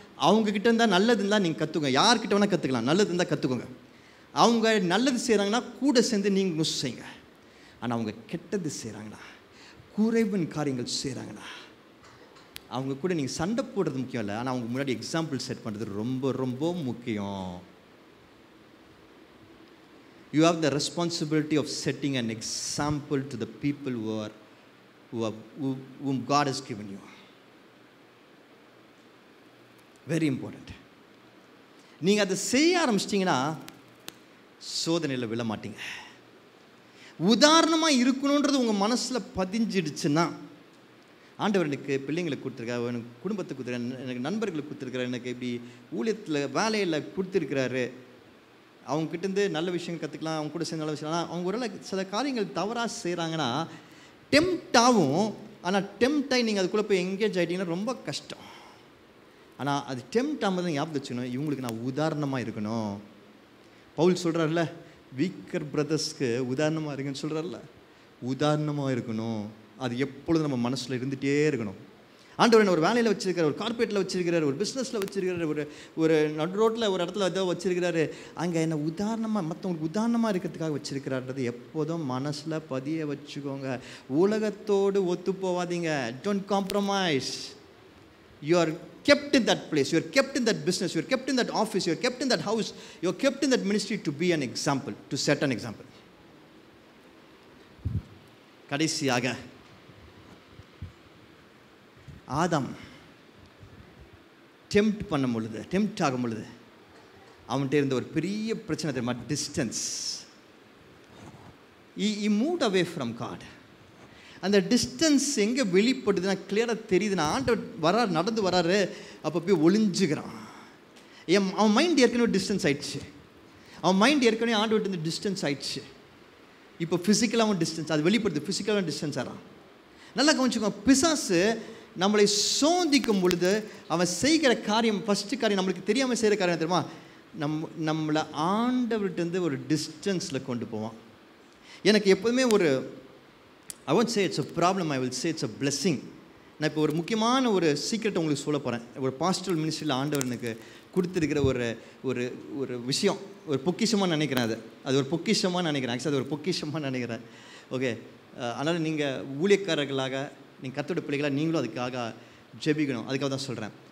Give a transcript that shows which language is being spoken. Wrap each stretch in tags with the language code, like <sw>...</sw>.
<ta>அவங்கக்கிட்ட இருந்தால் நல்லது இருந்தால் நீங்கள் கற்றுக்கோங்க. யார்கிட்ட வேணால் கற்றுக்கலாம். நல்லது இருந்தால் கற்றுக்கோங்க. அவங்க நல்லது செய்கிறாங்கன்னா கூட சேர்ந்து நீங்கள் மிஸ் செய்யுங்க. ஆனால் அவங்க கெட்டது செய்கிறாங்கன்னா, குறைவின் காரியங்கள் செய்கிறாங்கன்னா, அவங்க கூட நீங்கள் சண்டை போடுறது முக்கியம் இல்லை, ஆனால் அவங்க முன்னாடி எக்ஸாம்பிள் செட் பண்ணுறது ரொம்ப ரொம்ப முக்கியம்.</ta> <en>You have the responsibility of setting an example to the people whom God has given you. Very important.</en> <ta>நீங்கள் அதை செய்ய ஆரம்பிச்சிட்டிங்கன்னா சோதனையில் விழ மாட்டீங்க. உதாரணமாக இருக்கணுன்றது உங்கள் மனசில் பதிஞ்சிடுச்சுன்னா, ஆண்டவர் எனக்கு பிள்ளைங்களுக்கு கொடுத்துருக்காரு, எனக்கு குடும்பத்துக்கு கொடுத்துருக்காரு, எனக்கு நண்பர்களுக்கு கொடுத்துருக்காரு, எனக்கு இப்படி ஊழியத்தில் வேலையில் கொடுத்துருக்கிறாரு, அவங்ககிட்டேருந்து நல்ல விஷயம் கற்றுக்கலாம், அவங்க கூட சேர்ந்து நல்ல விஷயம். ஆனால் அவங்க ஒரு சில காரியங்கள் தவறாக செய்கிறாங்கன்னா டெம்ட் ஆகும். ஆனால் டெம்ட் ஆகி நீங்கள் அதுக்குள்ளே போய் எங்கேஜ் ஆகிட்டீங்கன்னா ரொம்ப கஷ்டம். ஆனால் அது டெம்ட் ஆகும்போது ஞாபகம் வச்சுக்கணும், இவங்களுக்கு நான் உதாரணமாக இருக்கணும். பவுல் சொல்கிறார்ல, வீக்கர் பிரதர்ஸ்க்கு உதாரணமாக இருக்குன்னு சொல்கிறார்ல, உதாரணமாக இருக்கணும். அது எப்பொழுதும் நம்ம மனசில் இருந்துகிட்டே இருக்கணும். ஆண்டவர் என்ன ஒரு வேலையில் வச்சுருக்காரு, ஒரு கார்பரேட்டில் வச்சுருக்கிறாரு, ஒரு பிஸ்னஸில் வச்சுருக்கிறாரு, ஒரு நடு ரோட்டில் ஒரு இடத்துல ஏதோ வச்சுருக்கிறாரு, அங்கே என்ன உதாரணமாக மற்றவங்களுக்கு உதாரணமாக இருக்கிறதுக்காக வச்சுருக்கிறாருன்றது எப்போதும் மனசில் பதிய வச்சுக்கோங்க. உலகத்தோடு ஒத்து போவாதீங்க.</ta> <en>Don't compromise. You are kept in that place, you are kept in that business, you are kept in that office, you are kept in that house, you are kept in that ministry to be an example, to set an example.</en> <ta>கடைசியாக ஆதாம் tempt ஆகும் பொழுது அவன்கிட்ட இருந்த ஒரு பெரிய பிரச்சனை தெரியுமா? Distance.</ta> <en>he moved away from God.</en> <ta>அந்த டிஸ்டன்ஸ் எங்கே வெளிப்படுதுன்னா கிளியராக தெரியுதுன்னா, ஆண்டவர் நடந்து வராரு, அப்போ போய் ஒளிஞ்சுக்கிறான். அவன் மைண்ட் ஏற்கனவே டிஸ்டன்ஸ் ஆயிடுச்சு. அவன் மைண்ட் ஏற்கனவே ஆண்டவர்கிட்ட டிஸ்டன்ஸ் ஆயிடுச்சு. இப்போ ஃபிசிக்கலாகவும் டிஸ்டன்ஸ், அது வெளிப்படுது. ஃபிசிக்கலாகவும் டிஸ்டன்ஸ் ஆகிறான். நல்லா கவனிச்சுக்கோங்க. பிசாசு நம்மளை சோதிக்கும் பொழுது அவன் செய்கிற காரியம், ஃபஸ்ட்டு காரியம் நம்மளுக்கு தெரியாமல் செய்கிற காரியம் தெரியுமா? நம்மளை ஆண்டவர்கிட்டருந்து ஒரு டிஸ்டன்ஸில் கொண்டு போவான். எனக்கு எப்போதுமே ஒரு</ta> <en>I won't say it's a problem, I will say it's a blessing.</en> <ta>நான் இப்போ ஒரு முக்கியமான ஒரு சீக்ரெட் உங்களுக்கு சொல்ல போகிறேன். ஒரு பாஸ்டரல் மினிஸ்ட்ரியில் ஆண்டவர் எனக்கு கொடுத்துருக்கிற ஒரு ஒரு ஒரு விஷயம், ஒரு பொக்கிஷமாக நினைக்கிறேன். அது ஒரு பொக்கிஷமாக நினைக்கிறேன். ஆக்சுவலி அது ஒரு பொக்கிஷமாக நினைக்கிறேன். ஓகே, அதனால் நீங்கள் ஊழியக்காரர்களாக, நீங்கள் கர்த்தருடைய பிள்ளைகளாக நீங்களும் அதுக்காக ஜெபிக்கணும். அதுக்காக தான் சொல்கிறேன்.</ta>